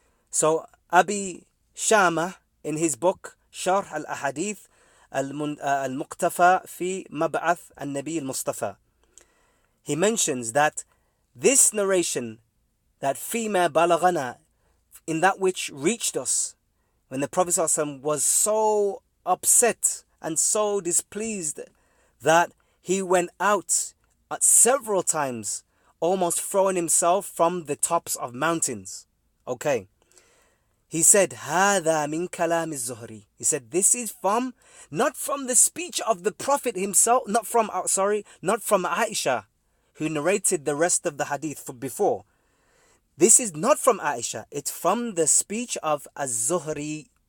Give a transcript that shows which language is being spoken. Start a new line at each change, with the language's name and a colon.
English: So Abi Shama, in his book Sharh al-Ahadith al-Muqtafa fi Mab'ath al-Nabi al-Mustafa, he mentions that this narration, that fima balagana, in that which reached us, when the Prophet ﷺ was so upset and so displeased that he went out several times, almost throwing himself from the tops of mountains. Okay. He said,
Arabic: هَذَا مِنْ كَلَامِ الزُّهْرِي.
English: He said, this is not from the speech of the Prophet himself, not from Aisha, who narrated the rest of the hadith before. This is not from Aisha, it's from the speech of Az-Zuhri.